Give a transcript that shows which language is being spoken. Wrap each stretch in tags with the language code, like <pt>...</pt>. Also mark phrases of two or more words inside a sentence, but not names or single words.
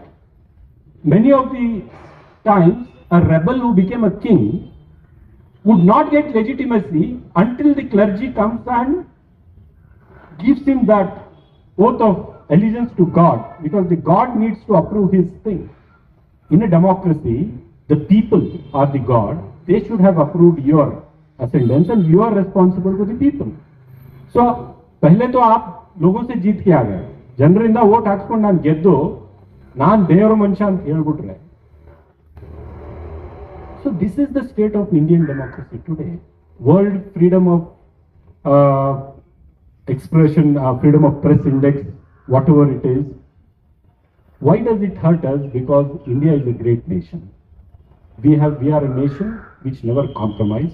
<en>Many of the times, a rebel who became a king would not get legitimacy until the clergy comes and gives him that oath of allegiance to God, because the God needs to approve his thing. In a democracy, the people are the God. They should have approved your ascendance and you are responsible to the people. So,</en> <hi>पहले तो आप लोगों से जीत के आ गए.</hi> <kn>ಜನರಿಂದ ವೋಟ್ ಹಾಕ್ಸ್ಕೊಂಡು ನಾನು ಗೆದ್ದು ನಾನು ದೇವರ ಮನುಷ್ಯ ಅಂತ ಹೇಳ್ಬಿಟ್ರೆ.</kn> <en>So this is the state of Indian democracy today. World freedom of expression, freedom of press index, whatever it is. Why does it hurt us? Because India is a great nation. We are a nation which never compromised.</en>